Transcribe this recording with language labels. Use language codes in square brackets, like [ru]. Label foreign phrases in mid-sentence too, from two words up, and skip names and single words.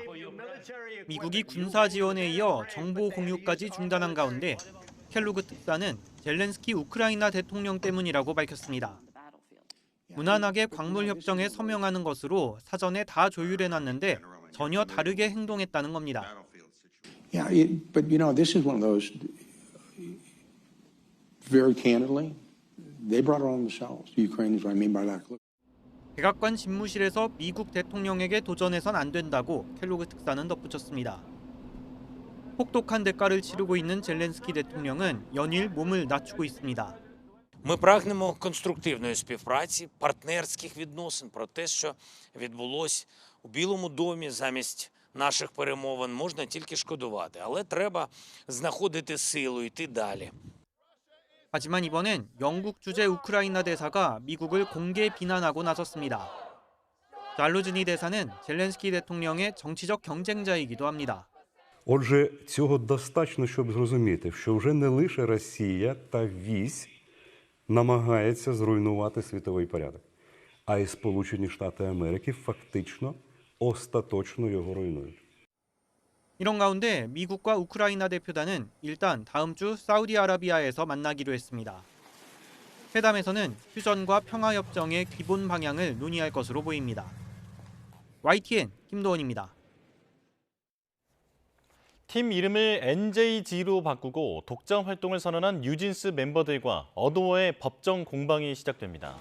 [ko] 미국이 군사 지원에 이어 정보 공유까지 중단한 가운데 켈로그 특사는 젤렌스키 우크라이나 대통령 때문이라고 밝혔습니다. 무난하게 광물협정에 서명하는 것으로 사전에 다 조율해놨는데 전혀 다르게 행동했다는 겁니다. [en] But you know, this is one of those. Very candidly, they brought it on themselves. The Ukrainians. What I mean by that. [ko] 백악관 집무실에서 미국 대통령에게 도전해선 안 된다고 켈로그 특사는 덧붙였습니다. 혹독한 대가를 치르고 있는 젤렌스키 대통령은 연일 몸을 낮추고 있습니다. [uk] Ми прагнемо конструктивної співпраці, партнерських відносин про те, що відбулось у Білому домі замість наших перемовин, можна тільки шкодувати, але треба знаходити силу, йти далі. [ko] 하지만 이번엔 영국 주재 우크라이나 대사가 미국을 공개 비난하고 나섰습니다. 잘루즈니 대사는 젤렌스키 대통령의 정치적 경쟁자이기도 합니다. [uk] Отже, цього достатньо, щоб зрозуміти, що вже не лише Росія та вісь намагається зруйнувати світовий порядок, а й Сполучені Штати Америки фактично остаточно його руйнують. [ko] 이런 가운데 미국과 우크라이나 대표단은 일단 다음 주 사우디아라비아에서 만나기로 했습니다. 회담에서는 휴전과 평화협정의 기본 방향을 논의할 것으로 보입니다. YTN 김도원입니다. 팀 이름을 NJG로 바꾸고 독자 활동을 선언한 뉴진스 멤버들과 어도어의 법정 공방이 시작됩니다.